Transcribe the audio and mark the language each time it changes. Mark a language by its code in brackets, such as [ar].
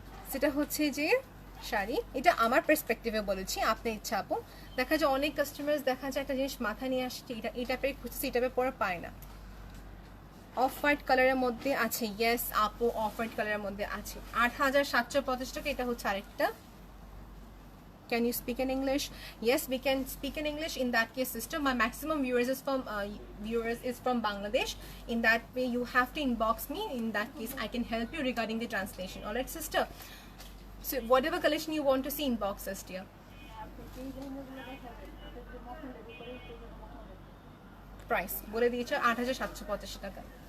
[bn] সেটা হচ্ছে যে শাড়ি, এটা আমার পার্সপেক্টিভে বলেছি, আপনার ইচ্ছা আপু। দেখা যায় অনেক কাস্টমার্স দেখা যায় একটা জিনিস মাথায় নিয়ে আসছে, এটা এই টাইপের খুঁজছে, এই টাইপের পরে পায় না। অফ হোয়াইট কালারের মধ্যে আছে, ইয়েস আপু অফ হোয়াইট কালারের মধ্যে আছে। 8750 টাকা। এটা হচ্ছে আরেকটা। [en] Can you speak in English? Yes, we can speak in English. In that case, sister, my maximum viewers is from Bangladesh. In that way, you have to inbox me. In that case, I can help you regarding the translation. All right, sister. So, whatever collection you want to see, inbox us, dear. [bn] Price বলে দিয়েছে 8750 টাকা।